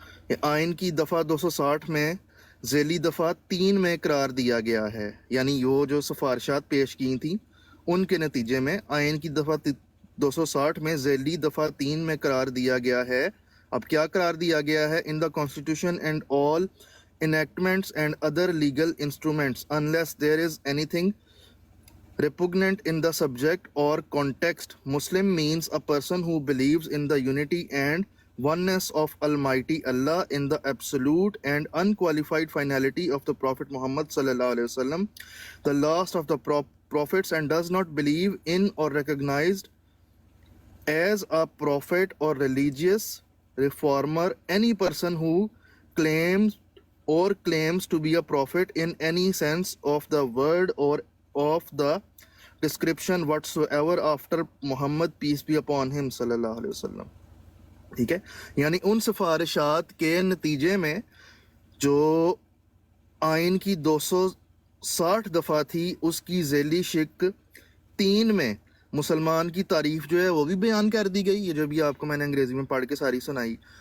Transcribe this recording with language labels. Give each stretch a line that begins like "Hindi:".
Urdu: یہ آئین کی دفعہ 260 میں ذیلی دفعہ 3 میں قرار دیا گیا ہے، یعنی وہ جو سفارشات پیش کی تھیں ان کے نتیجے میں آئین کی دفعہ 260 میں ذیلی دفعہ 3 میں قرار دیا گیا ہے. اب کیا قرار دیا گیا ہے؟
English: In the constitution and all enactments and other legal instruments unless there is anything repugnant in the subject or context. Muslim means a person who believes in the unity and oneness of Almighty Allah, in the absolute and unqualified finality of the Prophet Muhammad sallallahu alaihi wasallam, the last of the prophets, and does not believe in or recognized as a prophet or religious reformer any person who claims to be a prophet in any sense of the word or of the description whatsoever after Muhammad, peace be upon him, sallallahu alaihi wasallam.
Urdu: ٹھیک ہے، یعنی ان سفارشات کے نتیجے میں جو آئین کی 260 دفعہ تھی اس کی ذیلی شق 3 میں مسلمان کی تعریف جو ہے وہ بھی بیان کر دی گئی. یہ جو بھی آپ کو میں نے انگریزی میں پڑھ کے ساری سنائی،